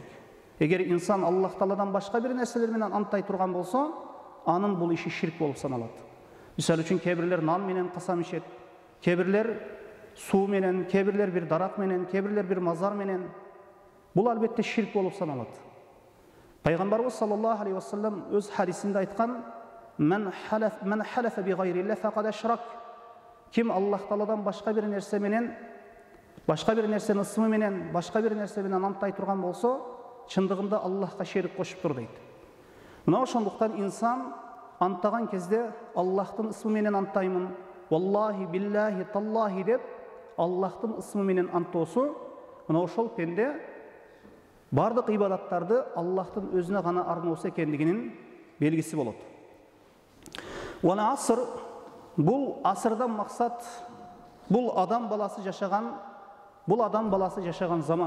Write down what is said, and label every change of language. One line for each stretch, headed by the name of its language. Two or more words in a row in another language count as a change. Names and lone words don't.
Kyrgyz: Эгер инсан Аллах Тааладан башка бир нерселер менен анттай турган болсо, анын бул иши ширк болуп саналат. Мисалы үчүн кээ бирлер нан менен касам ишет, кээ бирлер суу менен, кээ бирлер бир дарак менен, кээ бирлер бир мазар менен. Бул албетте ширк болуп саналат. Пайгамбарыбыз
Arabic: صلى الله عليه وسلم
Kyrgyz: өз хадисинде айткан:
Arabic: "من حلف بغير الله فقد أشرك".
Kyrgyz: Ким Аллах Тааладан башка бир нерсе менен, башка бир нерсенин ысмы менен, башка бир нерсе менен антай турган болсо, чындыгында Аллахка шерик кошуптур дейт. Мына ошондуктан инсан антаган кезде Аллахтын ысмы менен антаймын,
Arabic: والله بالله تالله
Kyrgyz: деп Аллахтын ысмы менен антоосу, мына ошол пенде бардык ибадаттарды Аллахтын өзүнө гана арноосу экендигинин белгиси болот.
Arabic: والعصر,
Kyrgyz: бул асырдан максат бул адам баласы жашаган заман.